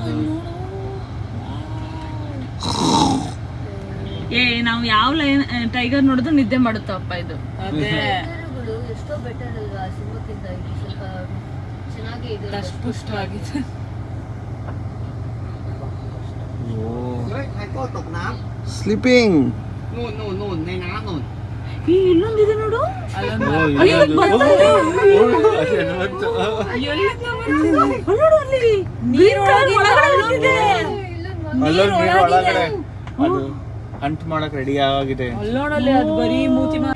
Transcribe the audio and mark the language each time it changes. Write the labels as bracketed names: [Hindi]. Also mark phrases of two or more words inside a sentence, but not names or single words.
[Kannada] ನಾವು ಯಾವ [English] lion tiger [Kannada] ನೋಡಿದ್ರು ನಿದ್ದೆ ಮಾಡುತ್ತಪ್ಪ ಇದು. ಎಷ್ಟೋ ಬೆಟರ್ ಅಲ್ವಾ ಸಿಂಹಕ್ಕಿಂತ, ಇದು ಸ್ವಲ್ಪ ಚೆನ್ನಾಗೇ ಇದೆ, ದಷ್ಟಪುಷ್ಟವಾಗಿದೆ. ಸ್ಲೀಪಿಂಗ್. [Thai] นู่นในน้ำนู่น [Kannada] ಇಲ್ಲೊಂದಿದೆ ನೋಡು. ಒಳಗಡೆ ಅದು ಹಂಟ್ ಮಾಡಕ್ ರೆಡಿ ಆಗಿದೆ. ಅಲ್ಲೋಡಲ್ಲಿ ಅದು ಬರೀ ಮೂತಿ